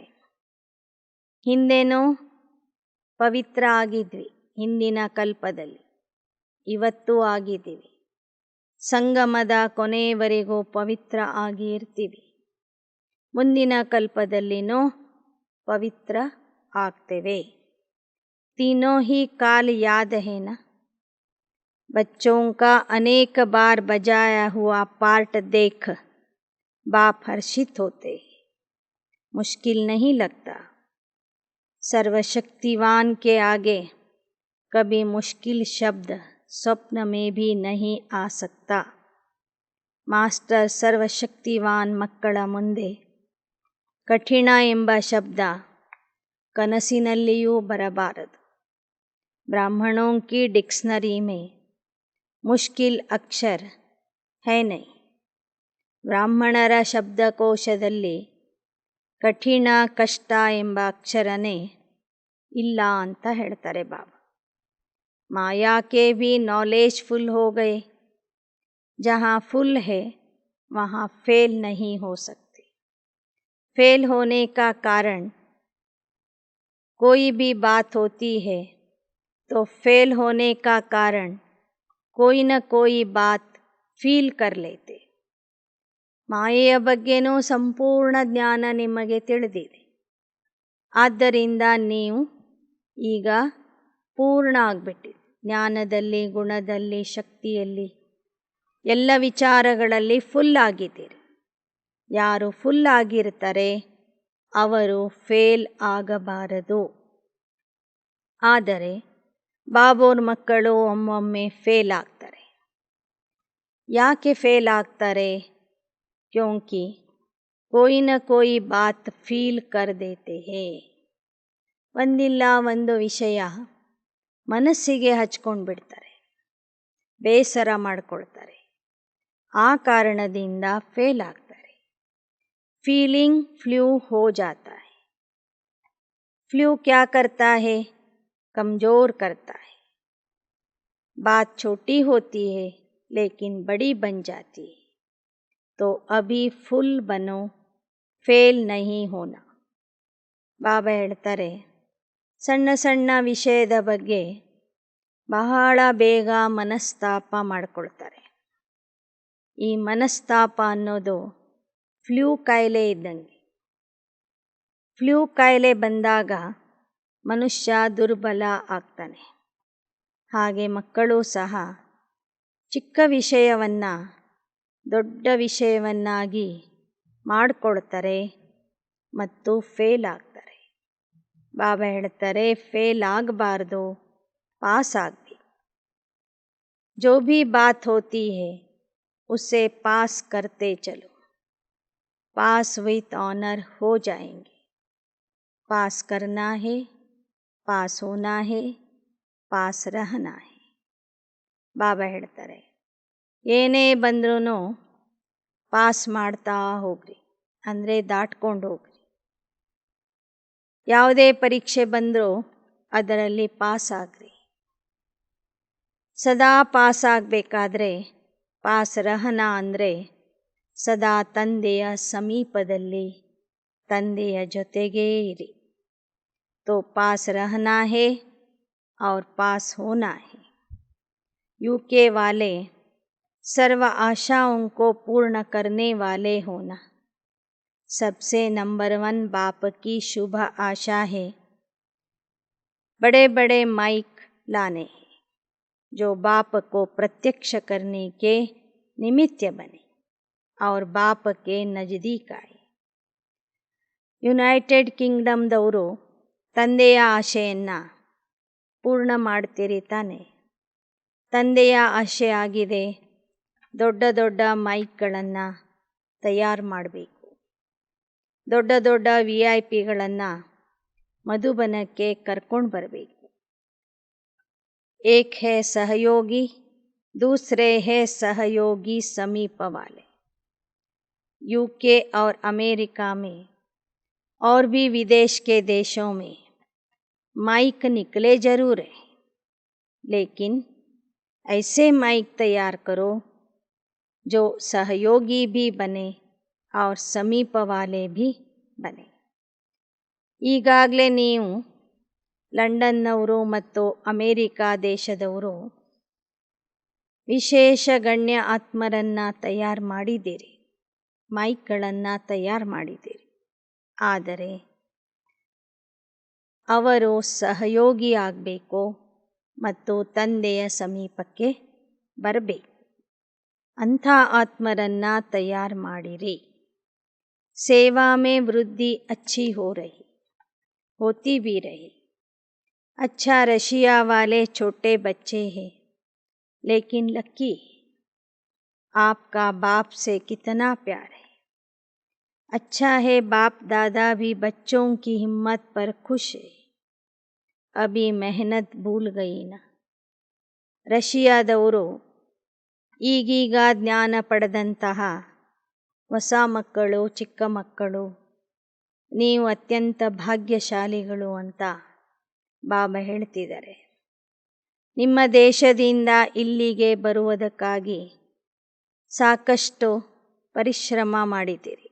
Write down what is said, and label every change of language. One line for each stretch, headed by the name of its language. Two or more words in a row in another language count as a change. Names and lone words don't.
Kannada: ಹಿಂದೆನೂ ಪವಿತ್ರ ಆಗಿದ್ವಿ, ಹಿಂದಿನ ಕಲ್ಪದಲ್ಲಿ, ಇವತ್ತೂ ಆಗಿದ್ದೀವಿ. ಸಂಗಮದ ಕೊನೆಯವರೆಗೂ ಪವಿತ್ರ ಆಗಿ ಇರ್ತೀವಿ. ಮುಂದಿನ ಕಲ್ಪದಲ್ಲಿನೂ ಪವಿತ್ರ ಆಗ್ತೇವೆ.
Hindi: तीनों ही काल याद है ना? बच्चों का अनेक बार बजाया हुआ पार्ट देख बाप हर्षित होते, मुश्किल नहीं लगता. सर्वशक्तिवान के आगे कभी मुश्किल शब्द स्वप्न में भी नहीं आ सकता.
Kannada: ಮಾಸ್ಟರ್ ಸರ್ವಶಕ್ತಿವಾನ್ ಮಕ್ಕಳ ಮುಂದೆ ಕಠಿಣ ಎಂಬ ಶಬ್ದ ಕನಸಿನಲ್ಲಿಯೂ ಬರಬಾರದು.
Hindi: ब्राह्मणों की डिक्शनरी में मुश्किल अक्षर है नहीं.
Kannada: ಬ್ರಾಹ್ಮಣರ ಶಬ್ದಕೋಶದಲ್ಲಿ ಕಠಿಣ ಕಷ್ಟ ಎಂಬ ಅಕ್ಷರನೇ ಇಲ್ಲ ಅಂತ ಹೇಳ್ತಾರೆ ಬಾಬಾ.
Hindi: माया के भी
English: knowledge full
Hindi: हो गए. जहाँ फुल है वहाँ फेल नहीं हो सकते. फेल होने का कारण कोई भी बात होती है तो फेल होने का कारण कोई न कोई बात फील कर लेते.
Kannada: ಮಾಯೆಯ ಬಗ್ಗೆನೂ ಸಂಪೂರ್ಣ ಜ್ಞಾನ ನಿಮಗೆ ತಿಳಿದಿದೆ. ಆದ್ದರಿಂದ ನೀವು ಈಗ ಪೂರ್ಣ ಆಗಿಬಿಟ್ಟಿದೆ. ಜ್ಞಾನದಲ್ಲಿ, ಗುಣದಲ್ಲಿ, ಶಕ್ತಿಯಲ್ಲಿ, ಎಲ್ಲ ವಿಚಾರಗಳಲ್ಲಿ ಫುಲ್ ಆಗಿದ್ದೀರಿ. ಯಾರು ಫುಲ್ ಆಗಿರ್ತಾರೆ ಅವರು ಫೇಲ್ ಆಗಬಾರದು. ಆದರೆ ಬಾಬೋರ್ ಮಕ್ಕಳು ಒಮ್ಮೊಮ್ಮೆ ಫೇಲ್ ಆಗ್ತಾರೆ. ಯಾಕೆ ಫೇಲ್ ಆಗ್ತಾರೆ?
Hindi: क्योंकि कोई न कोई बात फील कर देते हैं.
Kannada: ಒಂದಿಲ್ಲ ಒಂದು ವಿಷಯ ಮನಸ್ಸಿಗೆ ಹಚ್ಕೊಂಡು ಬಿಡ್ತಾರೆ, ಬೇಸರ ಮಾಡ್ಕೊಳ್ತಾರೆ. ಆ ಕಾರಣದಿಂದ ಫೇಲ್ ಆಗ್ತಾರೆ.
English: feeling flu
Hindi: हो जाता है. फ्लू क्या करता है? कमज़ोर करता है. बात छोटी होती है लेकिन बड़ी बन जाती है. तो अभी फुल बनो, फेल नहीं होना.
Kannada: ಬಾಬಾ ಹೇಳ್ತಾರೆ, ಸಣ್ಣ ಸಣ್ಣ ವಿಷಯದ ಬಗ್ಗೆ ಬಹಳ ಬೇಗ ಮನಸ್ತಾಪ ಮಾಡ್ಕೊಳ್ತಾರೆ. ಈ ಮನಸ್ತಾಪ ಅನ್ನೋದು ಫ್ಲೂ ಕಾಯಿಲೆ ಇದ್ದಂಗೆ. ಫ್ಲೂ ಕಾಯಿಲೆ ಬಂದಾಗ ಮನುಷ್ಯ ದುರ್ಬಲ ಆಗ್ತಾನೆ. ಹಾಗೆ ಮಕ್ಕಳು ಸಹ ಚಿಕ್ಕ ವಿಷಯವನ್ನು ದೊಡ್ಡ ವಿಷಯವನ್ನಾಗಿ ಮಾಡಿಕೊಳ್ತಾರೆ ಮತ್ತು ಫೇಲ್ ಆಗ್ತಾರೆ. ಬಾಬಾ ಹೇಳ್ತಾರೆ, ಫೇಲ್ ಆಗಬಾರ್ದು, ಪಾಸ್ ಆಗಬೇಕು.
Hindi: जो भी बात होती है उसे पास करते चलो.
English: pass with honour
Hindi: हो जाएंगे. पास करना है, पास होना है, पास रहना है.
Kannada: ಬಾಬಾ ಹೇಳ್ತಾರೆ, ಏನೇ ಬಂದ್ರೂ ಪಾಸ್ ಮಾಡ್ತಾ ಹೋಗ್ರಿ, ಅಂದರೆ ದಾಟ್ಕೊಂಡು ಹೋಗ್ರಿ. ಯಾವುದೇ ಪರೀಕ್ಷೆ ಬಂದರೂ ಅದರಲ್ಲಿ ಪಾಸ್ ಆಗ್ರಿ. ಸದಾ ಪಾಸ್ ಆಗಬೇಕಾದ್ರೆ
Hindi: पास रहना
Kannada: ಅಂದರೆ ಸದಾ ತಂದೆಯ ಸಮೀಪದಲ್ಲಿ, ತಂದೆಯ ಜೊತೆಗೇ ಇರಿ.
Hindi: तो पास रहना है और पास होना है. यूके वाले सर्व आशाओं को पूर्ण करने वाले होना सबसे नंबर 1 बाप की शुभ आशा है. बड़े बड़े माइक लाने हैं जो बाप को प्रत्यक्ष करने के निमित्त बने और बाप के नज़दीक आए.
Kannada: ಯುನೈಟೆಡ್ ಕಿಂಗ್ಡಮ್ದವರು ತಂದೆಯ ಆಶೆಯನ್ನು ಪೂರ್ಣ ಮಾಡ್ತೀರಿ ತಾನೆ. ತಂದೆಯ ಆಶೆ ಆಗಿದೆ, ದೊಡ್ಡ ದೊಡ್ಡ ಮೈಕ್ಗಳನ್ನು ತಯಾರು ಮಾಡಬೇಕು, ದೊಡ್ಡ ದೊಡ್ಡ VIP ಮಧುಬನಕ್ಕೆ ಕರ್ಕೊಂಡು ಬರಬೇಕು.
Hindi: एक है सहयोगी, दूसरे है सहयोगी समीप वाले. यूके और अमेरिका में और भी विदेश के देशों में माइक निकले ज़रूर हैं, लेकिन ऐसे माइक तैयार करो जो सहयोगी भी बने और समीप वाले भी बने.
Kannada: ಈಗಾಗಲೇ ನೀವು ಲಂಡನ್ನವರು ಮತ್ತು ಅಮೇರಿಕಾ ದೇಶದವರು ವಿಶೇಷ ಗಣ್ಯ ಆತ್ಮರನ್ನು ತಯಾರು ಮಾಡಿದ್ದೀರಿ, ಮೈಕ್ಗಳನ್ನು ತಯಾರು ಮಾಡಿದ್ದೀರಿ. ಆದರೆ ಅವರು ಸಹಯೋಗಿ ಆಗಬೇಕು ಮತ್ತು ತಂದೆಯ ಸಮೀಪಕ್ಕೆ ಬರಬೇಕು. ಅಂಥ ಆತ್ಮರನ್ನು ತಯಾರು ಮಾಡಿರಿ.
Hindi: ಸೇವಾ में वृद्धि अच्छी हो रही, होती भी रही. अच्छा रशिया वाले छोटे बच्चे हैं लेकिन लकी, आपका बाप से कितना प्यार है। अच्छा है, बाप दादा भी बच्चों की हिम्मत पर खुश है। अभी मेहनत भूल गई ना.
Kannada: ರಷ್ಯಾದವರು ಈಗೀಗ ಜ್ಞಾನ ಪಡೆದಂತಹ ಹೊಸ ಮಕ್ಕಳು, ಚಿಕ್ಕ ಮಕ್ಕಳು, ನೀವು ಅತ್ಯಂತ ಭಾಗ್ಯಶಾಲಿಗಳು ಅಂತ ಬಾಬಾ ಹೇಳ್ತಿದ್ದಾರೆ. ನಿಮ್ಮ ದೇಶದಿಂದ ಇಲ್ಲಿಗೆ ಬರುವುದಕ್ಕಾಗಿ ಸಾಕಷ್ಟು ಪರಿಶ್ರಮ ಮಾಡಿದ್ದೀರಿ.